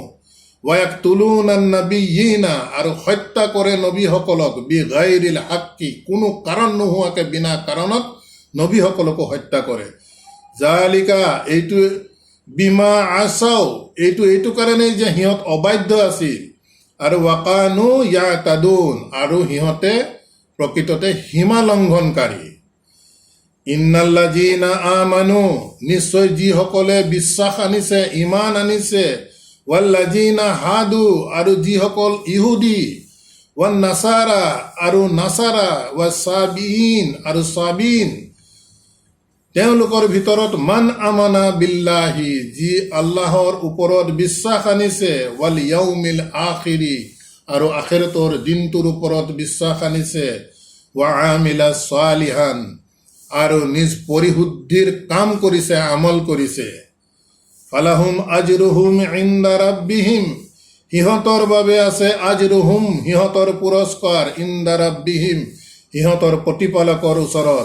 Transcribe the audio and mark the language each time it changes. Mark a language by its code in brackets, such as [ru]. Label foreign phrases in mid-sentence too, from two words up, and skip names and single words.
[ar] ويقتلون النبيين, [as] আৰু হত্যা কৰে নবীসকলক, [ar] بغير الحق, [as] কোনো কাৰণ নোহোৱাকৈ বিনা কাৰণত নবীসকলকো হত্যা কৰে। জালিকা, এইটো [ar] بما عصوا, [as] এইটো কাৰণেই যে সিহঁত অবাধ্য আছিল। আৰু [ar] وكانوا يعتدون, [as] আৰু সিহঁতে প্ৰকৃততে সীমা লংঘনকাৰী। [ar] إن الذين آمنوا, [as] নিশ্চয় যিসকলে বিশ্বাস আনিছে, ইমান আনিছে, [ar] والذين هادوا, [as] আৰু যিসকল ইহুদী, [ar] والنصارى, [as] আৰু নাসাৰা, ৱাসাবিঈন, আৰু সাবিন, তেওঁলোকৰ ভিতৰত [ar] من آمن بالله, [as] যি আল্লাহৰ ওপৰত বিশ্বাস আনিছে, [ar] واليوم الآخر, [as] আৰু আখিৰতৰ দিনটোৰ ওপৰত বিশ্বাস আনিছে, [ar] وعمل صالحا, [as] আৰু নিজ পৰিশুদ্ধিৰ কাম কৰিছে, আমল কৰিছে। [ar] فلهم أجرهم عند ربهم, [as] সিহঁতৰ বাবে আছে আজৰুহুম, সিহঁতৰ পুৰস্কাৰ, [ar] عند ربهم, [as] সিহঁতৰ প্ৰতিপালকৰ ওচৰত।